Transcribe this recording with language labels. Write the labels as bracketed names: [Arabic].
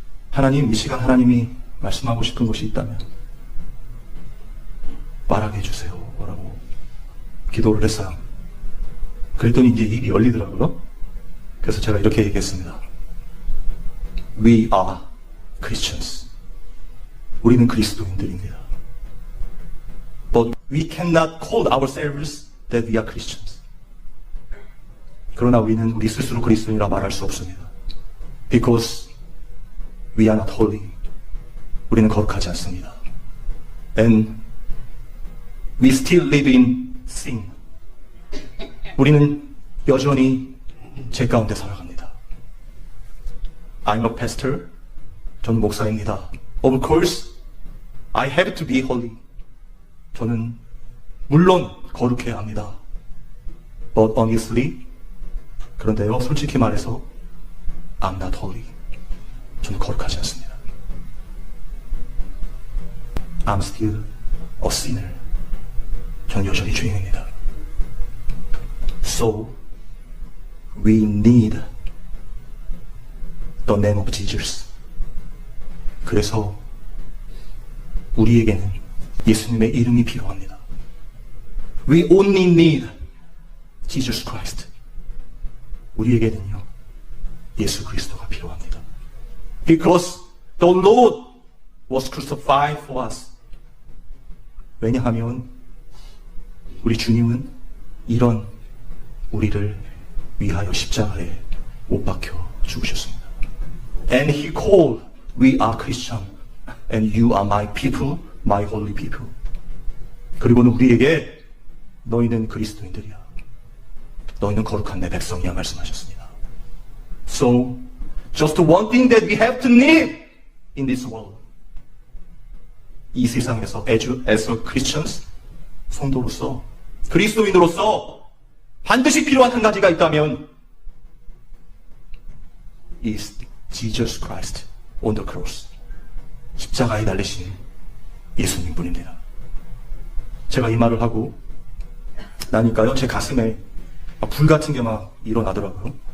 [Korean] 하나님, 이 시간 하나님이 말씀하고 싶은 것이 있다면 말하게 해주세요. 라고 기도를 했어요. 그랬더니 이제 입이 열리더라고요. 그래서 제가 이렇게 얘기했습니다. [English] We are Christians. [Korean] 우리는 그리스도인들입니다. [English] But we cannot call ourselves that we are Christians. [Korean] 그러나 우리는 우리 스스로 그리스도인이라 말할 수 없습니다. [English] Because we are not holy. [Korean] 우리는 거룩하지 않습니다. [English] And we still live in sin. [Korean] 우리는 여전히 죄 가운데 살아갑니다. [English] I'm a pastor. [Korean] 저는 목사입니다. [English] Of course, I have to be holy. [Korean] 저는 물론 거룩해야 합니다. [English] But honestly, [Korean] 그런데요, 솔직히 말해서 [English] I'm not holy. [Korean] 저는 거룩하지 않습니다. [English] I'm still a sinner. [Korean] 저는 여전히 죄인입니다. [English] So, we need the name of Jesus. [Korean] 그래서 우리에게는 예수님의 이름이 필요합니다. [English] We only need Jesus Christ. [Korean] 우리에게는요, 예수 그리스도가 필요합니다. [English] Because the Lord was crucified for us. [Korean] 왜냐하면 우리 주님은 이런 우리를 위하여 십자가에 못 박혀 죽으셨습니다. [English] And He called, we are Christian, and you are my people, my holy people. [Korean] 그리고는 우리에게 너희는 그리스도인들이야. 너희는 거룩한 내 백성이야 말씀하셨습니다. [English] So, just one thing that we have to need in this world. [Korean] 이 세상에서 [English] as a Christians, [Korean] 성도로서, 그리스도인으로서 반드시 필요한 한 가지가 있다면 [English] is Jesus Christ on the cross. [Korean] 십자가에 달리신 예수님 뿐입니다. 제가 이 말을 하고 나니까요, 제 가슴에 불 같은 게 막 일어나더라고요.